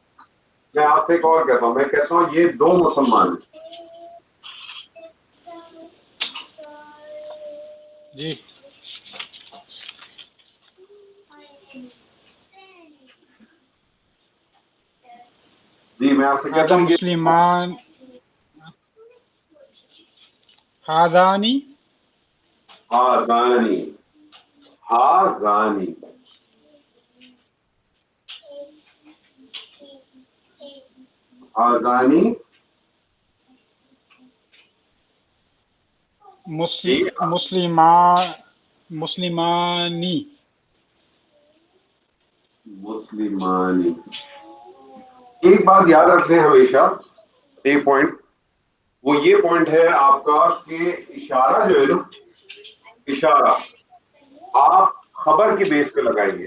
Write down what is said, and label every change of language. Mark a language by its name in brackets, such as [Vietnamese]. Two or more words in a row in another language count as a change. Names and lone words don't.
[Urdu] میں آپ سے ایک اور کہتا ہوں، میں کہتا ہوں یہ دو مسلمان ہیں. جی جی میں آپ سے کہتا [Arabic] ھذا [Urdu] ہوں یہ مسلمان، [Arabic] ھذانی ہاذانی، ہاذانی، ہاذانی. [Urdu] ٹھیک ہے. [Arabic] مسلمانی. مسلمانی. [Urdu] ایک بات یاد رکھیں ہمیشہ، ایک پوائنٹ، وہ یہ پوائنٹ ہے آپ کا کہ اشارہ جو ہے نا، اشارہ آپ خبر کی بیس پہ لگائیں گے.